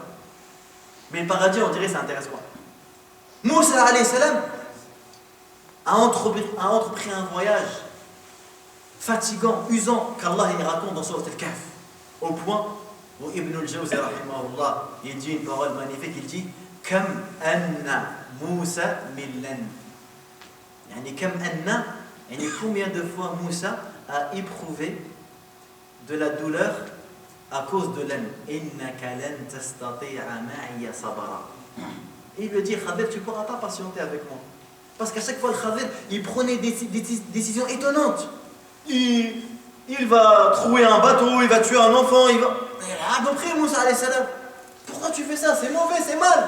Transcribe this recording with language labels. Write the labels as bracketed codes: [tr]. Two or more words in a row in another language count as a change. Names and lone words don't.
[fr] Mais le paradis, on dirait, ça n'intéresse pas. Moussa [ar] alayhi salam [fr] a entrepris un voyage fatigant, usant, qu'Allah il raconte dans Sourate Al-Kahf, au point où Ibn al-Jawzi rahimahullah, il dit une parole magnifique, il dit [ar] Kam anna Moussa millan. Yani kam anna, [fr] yani combien de fois Moussa a éprouvé de la douleur à cause de l'âne. [ar] Innaka lan tastati'a ma'iya sabra. [fr] Et il lui dit, Khadir, tu ne pourras pas patienter avec moi. Parce qu'à chaque fois, le Khadir, il prenait des décisions étonnantes. Il va trouer un bateau, il va tuer un enfant, il va... Mais il a compris, Moussa [ar] alayhi salam. [fr] Pourquoi tu fais ça? C'est mauvais, c'est mal.